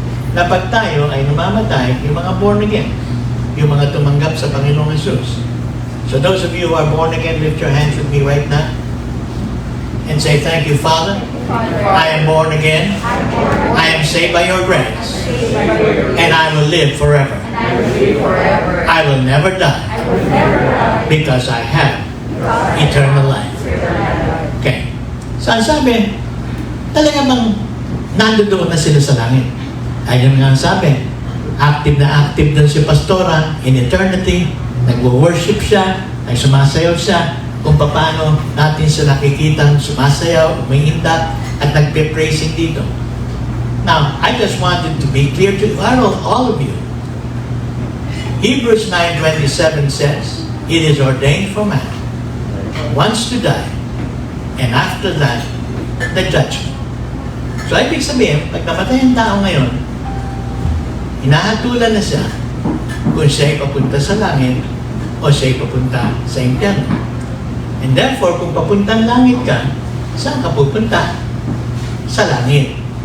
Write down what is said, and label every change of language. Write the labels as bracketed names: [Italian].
[Filipino] na pag tayo ay namamatay, yung mga born again, yung mga tumanggap sa Panginoong Jesus. [English] So those of you who are born again, lift your hands with me right now and say, thank you, Father. I am born again. I am saved by your grace. And I will live forever. I will never die because I have eternal life. Okay. [Filipino] So ang sabi, talaga bang nandoon na sila sa langit? Ayun nga ang sabi, active na active din si Pastora [English] in eternity, [Filipino] nagwo-worship siya, nagsumasayaw siya, kung paano natin siya nakikitang sumasayaw, umiindak, at nagpe-praising dito. [English] Now, I just wanted to be clear to all of you. Hebrews 9:27 says, it is ordained for man once to die, and after that, the judgment. [Filipino] So, ibig sabihin, pag namatay ang tao ngayon, hinahatulan na siya kung siya'y papunta sa langit o siya'y papunta sa impyerno. [English] And therefore, [Filipino] kung papuntang langit ka, saan ka pupunta? Sa langit.